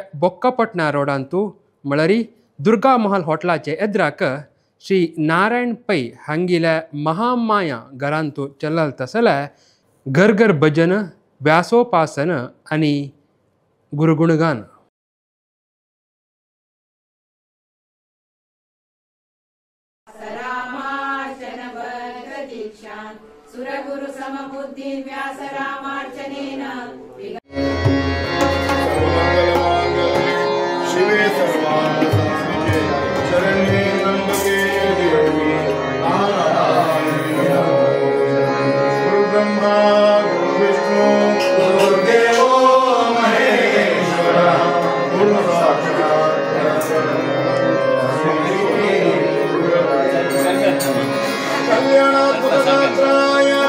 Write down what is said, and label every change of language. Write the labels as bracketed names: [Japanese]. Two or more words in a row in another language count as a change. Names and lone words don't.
[Konkani] बोक्कापटना रोडांतू म्हळ्यार दुर्गा महल हॉटेलाचे एद्राक श्री नारायण पै हांगेल्या महामाया घरांतू चलल तसल्या घर घर भजन व्यासोपासन आनी गुरुगुणगान. [Sanskrit] सुरगुरु समबुद्धि व्यास रामार्चनेन शिवे सर्वार्थसाधिके शरण्ये त्र्यंबके देवी नारायणी गुरु ब्रह्मा गुरु विष्णु गुरुदेवो महेश्वरः गुरु साक्षात् कल्याणात्मकशास्त्राय